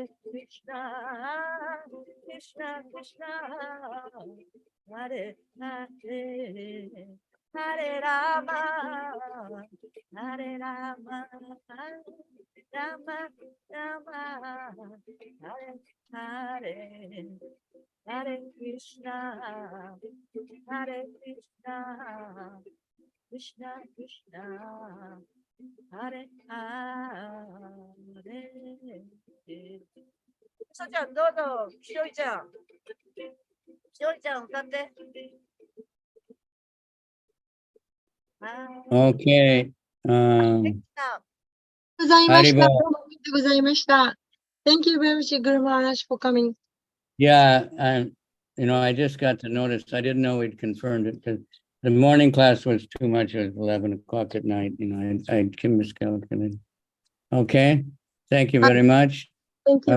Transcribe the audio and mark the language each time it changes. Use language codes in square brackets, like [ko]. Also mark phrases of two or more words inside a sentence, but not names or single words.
[sa] Krishna, Krishna Krishna, Hare Hare, Hare Rama, Hare Rama, Rama Rama, Hare Hare, Hare Krishna, Hare Krishna, Krishna Krishna, Hare Hare. [ja] さちゃんどうぞ、しおりちゃん。しおりちゃん歌って。 [en] Okay. [ja] ございました。 Haribo. どうもありがとうございました。 [en] Thank you very much, Guru Maharaj, for coming. Yeah, I just got to notice. I didn't know we'd confirmed it because the morning class was too much. It was 11 o'clock at night. I miscalculated. Okay. Thank you very much. Thank you